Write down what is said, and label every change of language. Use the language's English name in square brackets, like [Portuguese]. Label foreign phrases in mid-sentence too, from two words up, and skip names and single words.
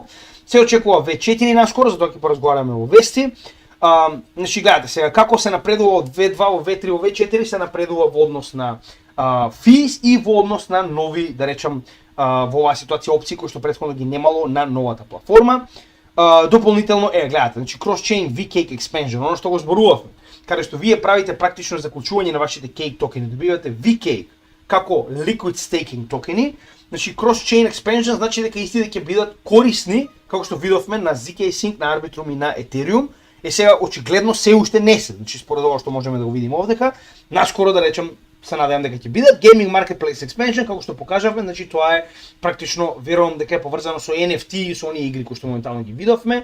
[Macedonian] Се очекува V4 наскоро, затоа ќе поразговараме во вести. Значи гледате сега како се напредува од V2 во V3 во V4 се напредува во однос на fees и во однос на нови, да речем, во оваа ситуација опции кои што претходно ги немало на новата платформа. Дополнително гледате, значи [English] cross-chain vCake expansion, [Macedonian] оно што го зборувавме, каде што вие правите практично заклучување на вашите cake токени, добивате vCake како [English] liquid staking [Macedonian] токени. Значи [English] cross-chain expansion [Macedonian] значи дека истите ќе бидат корисни, како што видовме на ZK Sync, на Arbitrum и на Ethereum. Сега очигледно се уште не се, значи според ова што можеме да го видиме овдека, наскоро да речем се надевам дека ќе бидат [English] Gaming Marketplace Expansion, [Macedonian] како што покажавме, значи тоа е практично верувам дека е поврзано со NFT и со оние игри кои што моментално ги видовме.